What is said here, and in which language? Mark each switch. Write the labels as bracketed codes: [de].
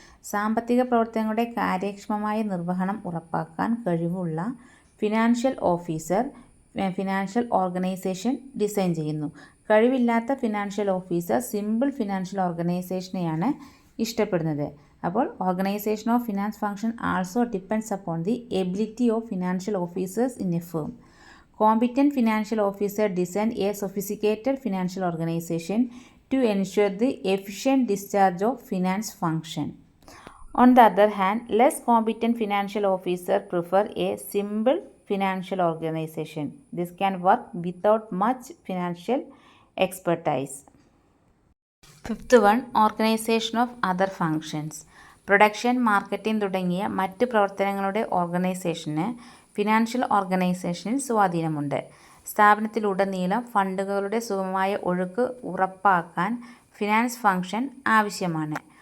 [ml] സാമ്പത്തിക പ്രവർത്തനങ്ങളുടെ കാര്യക്ഷമമായ നിർവഹണം ഉറപ്പാക്കാൻ കഴിവുള്ള financial officer financial organisation design ചെയ്യുന്നു. കഴിവില്ലാത്ത ഫിനാൻഷ്യൽ ഓഫീസർ സിമ്പിൾ ഫിനാൻഷ്യൽ ഓർഗനൈസേഷനെയാണ് ഇഷ്ടപ്പെടുന്നത്. [en] അപ്പോൾ organisation of finance function also depends upon the ability of financial officers in a firm. Competent financial officer design a sophisticated financial organization to ensure the efficient discharge of finance function. On the other hand, less competent financial officer prefer a simple financial organization. This can work without much financial expertise. Fifth one, organization of other functions. [ml] Production, marketing തുടങ്ങിയ മറ്റ് പ്രവർത്തനങ്ങളുടെ ഓർഗനൈസേഷന് financial ഓർഗനൈസേഷനിൽ സ്വാധീനമുണ്ട്. സ്ഥാപനത്തിലുടനീളം ഫണ്ടുകളുടെ സുഗമമായ ഒഴുക്ക് ഉറപ്പാക്കാൻ finance function ആവശ്യമാണ്.